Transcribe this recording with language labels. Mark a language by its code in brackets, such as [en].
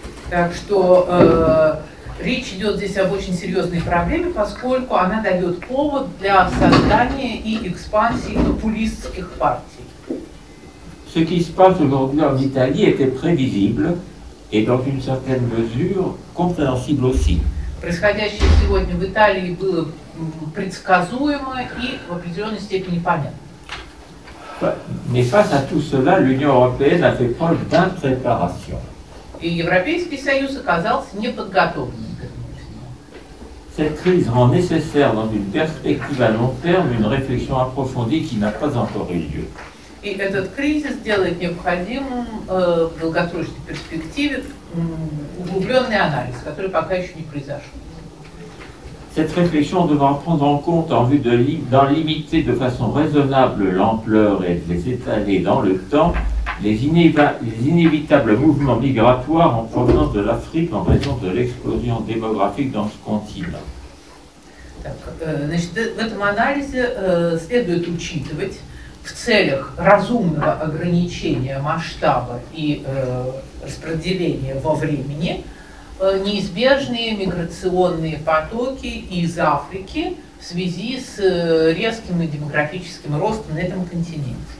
[ru] Так что речь идет здесь об очень серьезной проблеме, поскольку она дает повод для создания и экспансии популистских партий. [fr] Ce qui se passe aujourd'hui en Italie était prévisible et dans une certaine mesure compréhensible aussi. [ru] Происходящее сегодня в Италии было предсказуемо и в определенной степени понятно. [fr] Mais face à tout cela, l'Union européenne a fait preuve d'impréparation. [ru] И Европейский Союз оказался неподготовленным к этому всему. [fr] Cette crise rend nécessaire, dans une perspective à long terme, une réflexion approfondie qui n'a pas encore eu lieu. [ru] И этот кризис делает необходимым в долгосрочной перспективе углубленный анализ, который пока еще не произошел. [fr] Cette réflexion devra prendre en compte en vue d'en limiter de façon raisonnable l'ampleur et de les étaler dans le temps les inévitables mouvements migratoires en provenance de l'Afrique en raison de l'explosion démographique dans ce continent. [ru] Значит, в этом анализе следует учитывать в целях разумного ограничения масштаба и распределения во времени неизбежные миграционные потоки из Африки в связи с резким демографическим ростом на этом континенте.